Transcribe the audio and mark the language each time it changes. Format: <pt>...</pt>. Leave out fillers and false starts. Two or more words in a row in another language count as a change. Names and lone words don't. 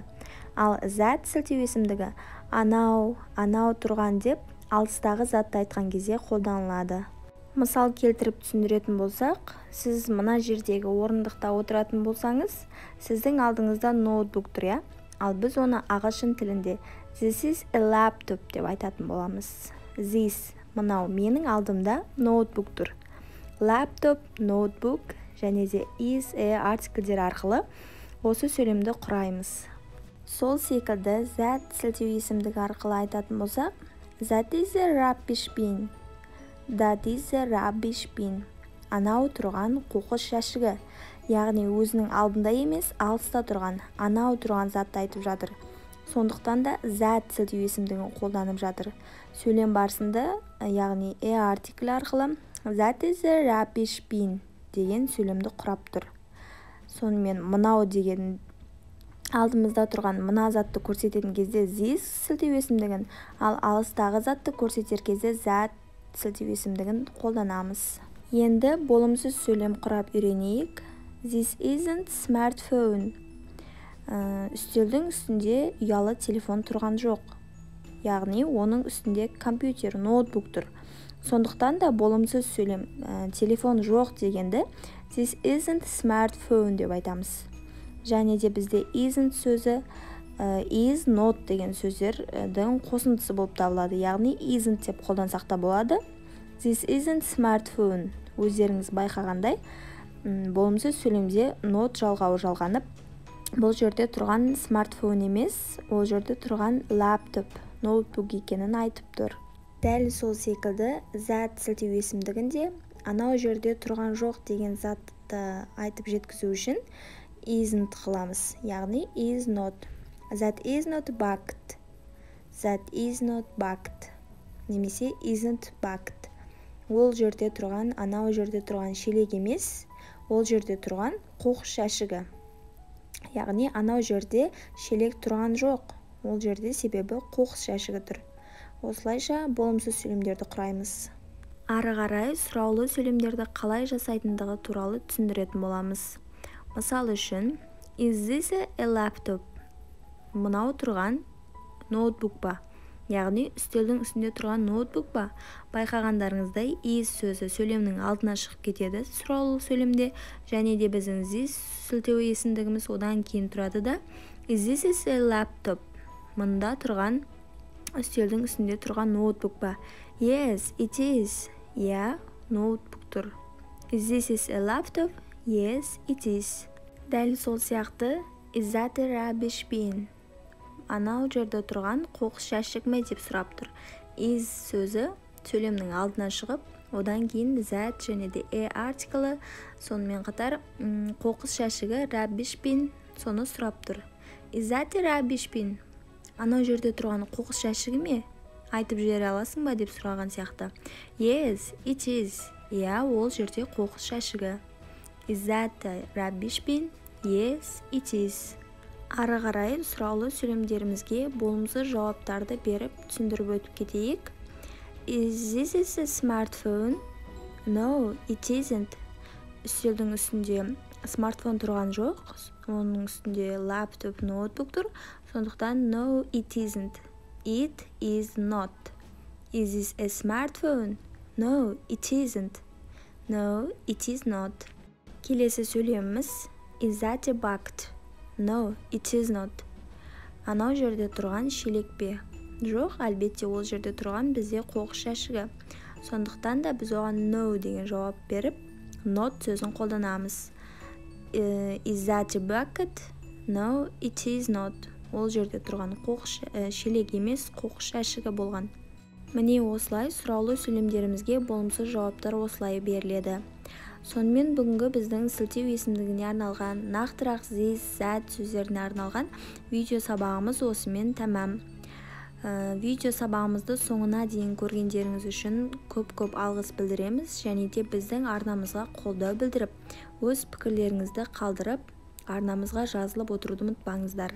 <kk>Ал that сілтеу есімдігі анау тұрған деп алыстағы затты айтқан кезде қолданылады. Мысал келтіріп түсіндіретін болсақ, сіз мына жердегі орындықта отыратын болсаңыз, сіздің алдыңызда ноутбук тұр, иә? Ал біз оны ағылшын тілінде</kk> <en>this is a laptop</en> <kk>деп айтатын боламыз. This, мынау менің алдымда ноутбук тұр. Laptop, ноутбук және де is, артиклдер арқылы осы сөйлемді құраймыз. Сол секілді that сілтеу есімдігі арқылы айтатын болсақ,</kk> <en>that is a rubbish bin. That is a rubbish bin.</en> <kk>Анау тұрған қоқыс жәшігі. Яғни өзінің алдында емес, алыста тұрған, анау тұрған затты айтып жатыр. Сондықтан да that сілтеу есімдігін қолданып жатыр. Сөйлем барысында, яғни артикль арқылы</kk> <en>that is a rubbish bin</en> <kk>деген сөйлемді құрап тұр. Сонымен мынау деген алдымызда тұрған мына затты көрсететін кезде this сілтеу есімдігін, ал алыстағы затты көрсетер кезде that сілтеу есімдігін қолданамыз. Енді болымсыз сөйлем құрап үйренейік.</kk> <en>This isn't smartphone.</en> <kk>Үстелдің үстінде ұялы телефон тұрған жоқ. Яғни оның үстінде компьютер, ноутбук тұр. Сондықтан да болымсыз сөйлем телефон жоқ дегенді</kk> <en>this isn't smartphone</en> <kk>деп айтамыз. Және де бізде isn't сөзі</kk> <en>is, not</en> <kk>деген сөздердің қосындысы болып табылады. Яғни isn't деп қолдансақ та болады.</kk> <en>This isn't smartphone.</en> <kk>Өздеріңіз байқағандай, болымсыз сөйлемде not жалғауы жалғанып, бұл жерде тұрған смартфон емес, ол жерде тұрған laptop, ноутбук екенін айтып тұр. Дәл сол секілді that сілтеу есімдігінде анау жерде тұрған жоқ деген затты айтып жеткізу үшін isn't қыламыз, яғни</kk> <en>is not. That is not bucket. That is not bucket. Немесе isn't bucket.</en> <kk>Ол жерде тұрған, анау жерде тұрған шелек емес, ол жерде тұрған қоқыс жәшігі. Яғни анау жерде шелек тұрған жоқ, ол жерде себебі қоқыс жәшігі тұр. Осылайша болымсыз сөйлемдерді құраймыз. Ары қарай сұраулы сөйлемдерді қалай жасайтындығы туралы түсіндіретін боламыз. Мысал үшін,</kk> <en>is this a laptop?</en> <kk>Мынау тұрған ноутбук па? Яғни үстелдің үстінде тұрған ноутбук па? Байқағандарыңыздай is сөзі сөйлемнің алдына шығып кетеді сұраулы сөйлемде, және де біздің this сілтеу есімдігіміз одан кейін тұрады да</kk> <en>is this a laptop?</en> <kk>Мында тұрған үстелдің үстінде тұрған ноутбук па?</kk> <en>Yes, it is. Yeah,</en> <kk>ноутбук тұр.</kk> <en>Is this a laptop? Yes, it is.</en> <kk>Дәл сол сияқты</kk> <en>is that a rubbish bin?</en> <kk>Анау жерде тұрған қоқыс жәшік ме деп сұрап тұр. Is сөзі сөйлемнің алдына шығып, одан кейін that және де артиклі, сонымен қатар қоқыс жәшігі</kk> <en>rubbish bin</en> <kk>соны сұрап тұр.</kk> <en>Is that a rubbish bin?</en> <kk>Анау жерде тұрған қоқыс жәшігі ме? Айтып жібере аласың ба деп сұраған сияқты.</kk> <en>Yes, it is.</en> <kk>Иә, ол жерде қоқыс жәшігі.</kk> <en>Is that a rubbish bin? Yes, it is.</en> <kk>Ары қарай сұраулы сөйлемдерімізге болымсыз жауаптарды беріп түсіндіріп өтіп кетейік.</kk> <en>Is this a smartphone? No, it isn't.</en> <kk>Үстелдің үстінде смартфон тұрған жоқ, оның үстінде laptop, ноутбук тұр.</kk> <en>Сондықтан no, it isn't. It is not. Is this a smartphone? No, it isn't. No, it is not.</en> <kk>Келесі сөйлеміміз</kk> <en>is that a bucket? No, it is not.</en> <kk>Анау жерде тұрған шелек пе? Жоқ, әлбетте ол жерде тұрған бізде қоқыс жәшігі. Сондықтан да біз оған no деген жауап беріп, not сөзін қолданамыз.</kk> <en>Is that a bucket? No, it is not.</en> <kk>Ол жерде тұрған шелек емес, қоқыс жәшігі болған. Міне осылай сұраулы сөйлемдерімізге болымсыз жауаптар осылай беріледі. Сонымен бүгінгі біздің сілтеу есімдігіне арналған, нақтырақ</kk> <en>this, that</en> <kk>сөздеріне арналған видео сабағымыз осымен тәмам. Видео сабағымызды соңына дейін көргендеріңіз үшін көп алғыс білдіреміз, және де біздің арнамызға қолдау білдіріп, өз пікірлеріңізді қалдырып, арнамызға жазылып отыруды ұмытпаңыздар.</kk>